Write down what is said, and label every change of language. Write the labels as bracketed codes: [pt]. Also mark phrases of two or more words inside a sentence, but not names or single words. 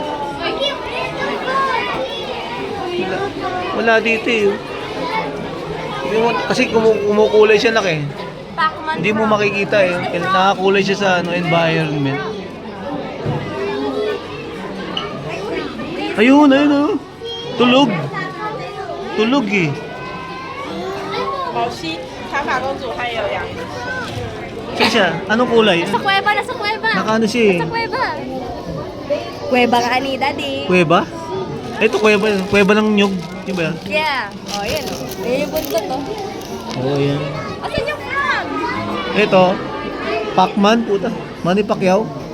[tl] Wala dito, eh. Kasi kumukulay siya laki. Pacman. Hindi mo makikita, eh. Nakakulay siya sa environment. Ayun, ayun, oh. Tulog. Tulog, eh. 毛西长发公主还有羊。 Saan siya? Anong kulay? Nasa kuweba, nasa kuweba. Nakaano siya, eh. Nasa kuweba. Kuweba nga ni daddy. Kuweba? Ito, kuweba. Kuweba ng nyug. Yung ba yan? Yeah. Oh, yan. Yan yung buntot, oh. Oo, yan. Asan yung frog? Ito, Pacman, puta. Manny Pacquiao.